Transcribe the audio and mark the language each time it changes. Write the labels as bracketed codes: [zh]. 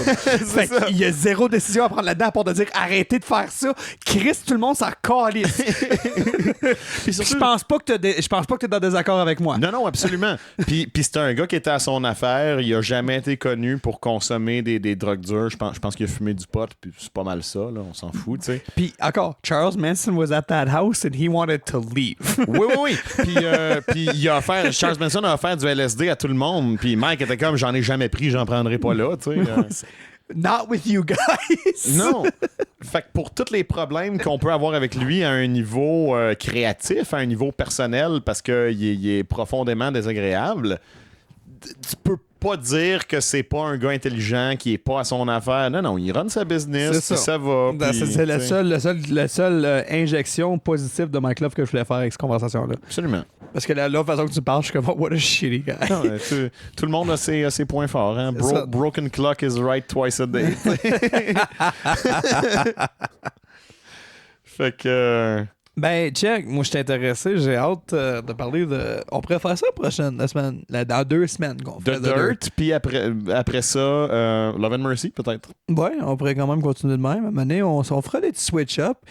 [fr] Fait qu'il y a zéro décision à prendre là-dedans à part de dire arrêtez de faire ça. Chris, tout le monde s'en calisse. Je pense pas que t'es dans désaccord avec moi. Non, absolument. Puis c'est un gars qui était à son affaire. Il a jamais été connu pour consommer des drogues dures. Je pense qu'il a fumé du pot, puis c'est pas mal ça, là. On s'en fout, tu sais. Puis encore, [en] Charles Manson was at that house and he wanted to leave. [fr] Oui. Puis il Charles Manson a offert du LSD à tout le monde, puis Mike était comme, j'en ai jamais pris, j'en prendrai pas là, tu sais. [en] Not with you guys! [fr] Non! Fait que pour tous les problèmes qu'on peut avoir avec lui à un niveau créatif, à un niveau personnel, parce qu'il est profondément désagréable, tu peux pas dire que c'est pas un gars intelligent qui est pas à son affaire. Non, il run sa business, puis ça va. C'est la seule injection positive de Mike Love que je voulais faire avec cette conversation-là. Absolument. Parce que la façon que tu parles, je suis comme, [en] what a shitty guy. [fr] Non, tout le monde a ses points forts. Hein? [en] Broken clock is right twice a day. [fr] Fait que... Ben, check, moi je suis intéressé, j'ai hâte de parler de... On pourrait faire ça la semaine, dans 2 semaines qu'on fait. The Dirt, puis après ça, Love and Mercy, peut-être. Ouais, on pourrait quand même continuer de même. À un moment donné, on fera des petits switch-up.